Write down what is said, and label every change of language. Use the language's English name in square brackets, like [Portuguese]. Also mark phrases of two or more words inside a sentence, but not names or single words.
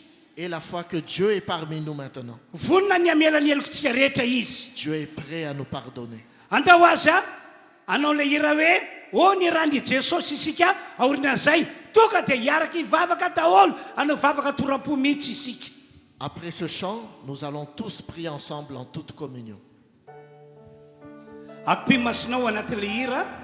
[French] Et la foi que Dieu est parmi nous maintenant. [Malagasy] Vonina ny amela ny helokontsika rehetra izy. [French] Dieu est prêt à nous pardonner. [Malagasy] Andao aza anao le hira hoe o ny rany Jesosy isika aorinan'izay tonga dia hiaraka hivavaka daholo anao vavaka toram-po mihitsy isika. [French] Après ce chant, nous allons tous prier ensemble en toute communion. [Malagasy] Ampimasinao anatin'le hira.